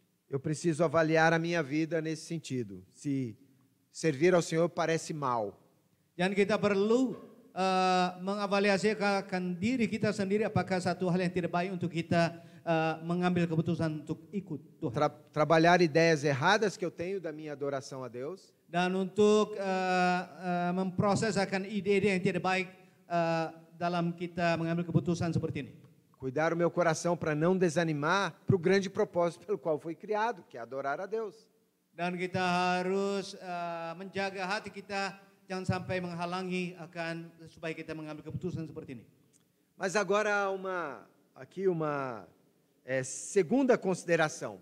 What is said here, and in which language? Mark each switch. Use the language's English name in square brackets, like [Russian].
[Portuguese] Eu preciso avaliar a minha vida nesse sentido. Se servir ao Senhor parece mal. [Indonesian] Dan kita perlu mengavaliasikan diri kita sendiri, apakah satu hal yang tidak baik untuk kita mengambil keputusan untuk ikut Tuhan. [Portuguese] Trabalhar ideias erradas que eu tenho da minha adoração a Deus. [Indonesian] Dan untuk memproses akan ide-ide yang tidak baik dalam kita mengambil keputusan seperti ini. [Portuguese] Cuidar o meu coração para não desanimar para o grande propósito pelo qual foi criado, que é adorar a Deus. [Indonesian] Dan kita harus menjaga hati kita jangan sampai menghalangi akan supaya kita mengambil keputusan seperti ini. [Portuguese] Mas agora aqui uma segunda consideração.